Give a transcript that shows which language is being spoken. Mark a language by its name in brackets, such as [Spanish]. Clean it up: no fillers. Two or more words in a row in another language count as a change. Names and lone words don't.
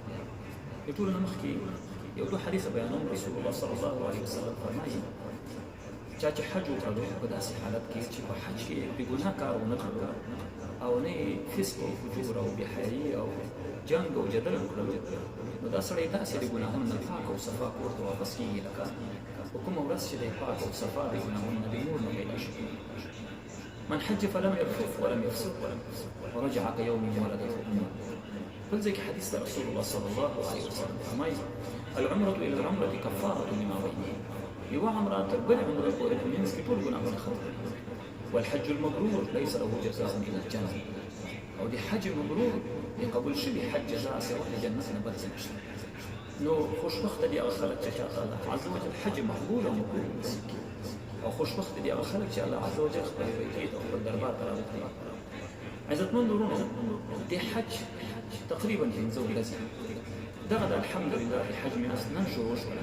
[Pashto] د ټولو نه مخکې یو دوه حدیث بیانوم. [Arabic] رسول الله صلی الله علیه وسلم [Pashto] فرمایي: چا چې حج وکړو په داسې حالت کې چې په حج کې بې ګناه کار ونه کړو او نه فسق او فجور او بېحیایي او جنګ او جدل وکړو، نو دا سړی داسې د ګناهونو نه پاک او صفا کور ته واپس کېږي لکه په کومه ورځ چې دی پاک او صفا د ګناهونو نه د نور نه پیدا شي. [Arabic] من حج فلم يرفث ولم يفسق ورجع كيوم ولدته امه. [Pashto] بل ځای کې حدیث [Arabic] رسول الله صلی الله علیه وسلم [Pashto] فرمایي: [Arabic] العمرة إلى العمرة كفارة لما بينهما. [Pashto] یوه عمره تر بلې عمرې پورې په منځ کې ټول ګناهونه ختموي. [Arabic] والحج المبرور ليس له جزاء إلا الجنة. [Pashto] او د حج مبرور د قبول شوي حج جزاء سوى د جنت نه بل څه نشته. نو خوشبخته دي هغه خلک چې [Arabic] الله عز وجل [Pashto] حج مقبول او مقبول نصیب کړي، او خوشبخته دي هغه خلک چې [Arabic] الله عز وجل [Pashto] خپل بیت او خپل دربار ته راوبلي. عزتمند ورونو، د حج تقریبا 5 ورځې دغه د الحمدلله د حج میاشت نن شروع شوله.